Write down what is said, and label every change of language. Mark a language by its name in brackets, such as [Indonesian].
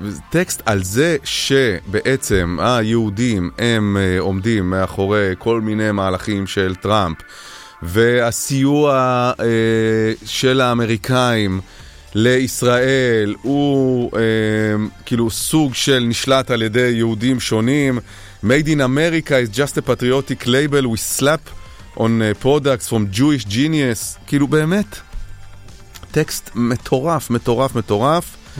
[Hebrew] טקסט על זה שבעצם היהודים הם עומדים מאחורי כל מיני מהלכים של טראמפ, והסיוע של האמריקאים לישראל הוא כאילו סוג של נשלט על ידי יהודים שונים. [English] Made in America is just a patriotic label we slap on products from Jewish genius. [Hebrew] כאילו באמת טקסט מטורף, מטורף, מטורף.